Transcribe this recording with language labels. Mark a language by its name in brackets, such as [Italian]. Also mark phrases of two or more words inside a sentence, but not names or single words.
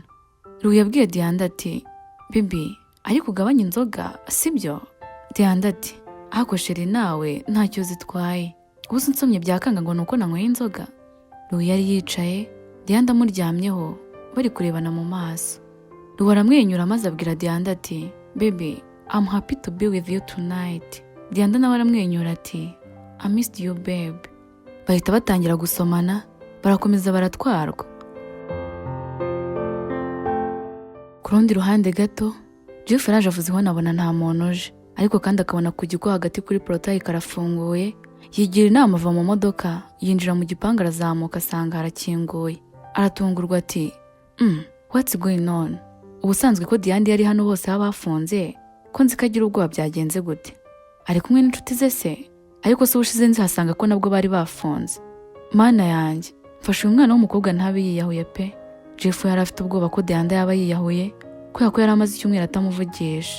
[Kinyarwanda] Louis yabwiye Diana ati, bibi, ariko ugabanya inzoga, sibyo? Diana ati, ako chérie nawe ntacyo zitwaye, gusa nsomye byakanga ngo nuko nanyweye inzoga. Louis yari yicaye, Diana amuryamyeho, bari kurebana mu maso. Louis aramwenyura maze abwira Diana ati, [English] baby, I'm happy to be with you tonight. [Kinyarwanda] Diana nawe aramwenyura ati, [English] I missed you babe. [Kinyarwanda] Bahita batangira gusomana, barakomeza baratwarwa. Ku rundi ruhande gato, Jeff yaraje avuze ngo nabona nta muntu uje, ariko kandi akabona ku kigo hagati kuri portail karafunguye. Yigira inama ava mu modoka, yinjira mu gipangu arazamuka asanga harakinguye. Aratungurwa ati, [English] what's going on? [Kinyarwanda] Ubusanzwe ko Diana yari hano hose haba hafunze, ko nzi ko agira ubwoba byagenze gute? Ari kumwe n'inshuti ze se? Ariko se ubushize nzihasanga ko nabwo bari bafunze. Mana yanjye, mfashe uyu mwana w'umukobwa ntabe yiyahuye pe. Jeff yari afite ubwoba ko Diana yaba yiyahuye, kubera ko yari amaze icyumweru atamuvugisha.